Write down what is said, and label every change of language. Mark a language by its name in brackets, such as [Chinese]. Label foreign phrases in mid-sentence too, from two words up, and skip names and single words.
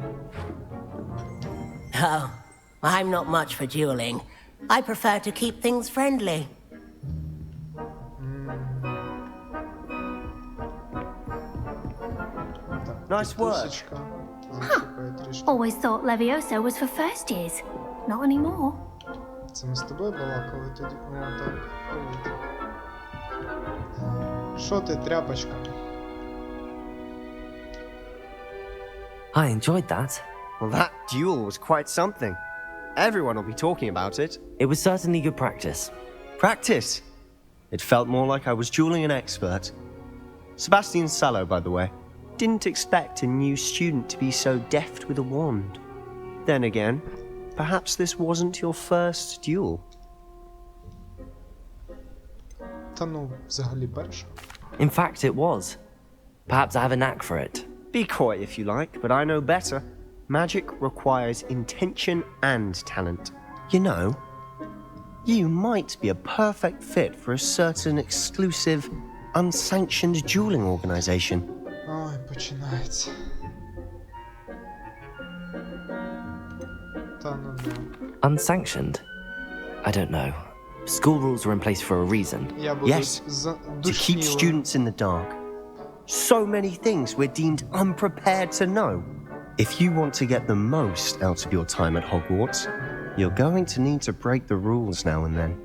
[English] Oh, I'm not much for dueling. I prefer to keep things friendly. Nice work. Always thought Levioso was for first years. Not anymore. [Ukrainian] Це ми з тобою балакали тоді. О, так. Привіт. Що ти, тряпочка? [English] I enjoyed that. Well, that duel was quite something. Everyone will be talking about it. It was certainly good practice. Practice? It felt more like I was dueling an expert. Sebastian Sallow, by the way. Didn't expect a new student to be so deft with a wand. Then again, perhaps this wasn't your first duel. [Ukrainian] Та ну, взагалі перша. [English] In fact, it was. Perhaps I have a knack for it. Be coy if you like, but I know better. Magic requires intention and talent. You know, you might be a perfect fit for a certain exclusive, unsanctioned dueling organization. [Ukrainian] Ой, починається. Та ну. [English] Unsanctioned? I don't know. School rules are in place for a reason. Yes, to keep students in the dark. So many things we're deemed unprepared to know. If you want to get the most out of your time at Hogwarts, you're going to need to break the rules now and then.